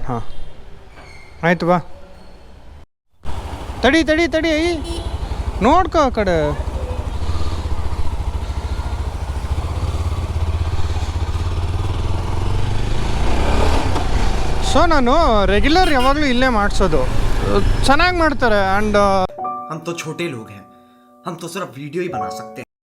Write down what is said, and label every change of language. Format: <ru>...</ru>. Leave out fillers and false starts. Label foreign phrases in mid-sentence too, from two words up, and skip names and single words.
<kn>ಹಾಂ ಆಯಿತು, ಬಾ. ತಡಿ ತಡಿ ತಡಿ, ನೋಡ್ಕೊ ಆ ಕಡೆ. ಸೊ ನಾನು ರೆಗ್ಯುಲರ್ ಯಾವಾಗಲೂ ಇಲ್ಲೇ ಮಾಡಿಸೋದು, ಚೆನ್ನಾಗಿ ಮಾಡ್ತಾರೆ. ಆ್ಯಂಡ್</kn> <hi>हम तो छोटे लोग हैं, हम तो सिर्फ वीडियो ही बना सकते हैं.</hi>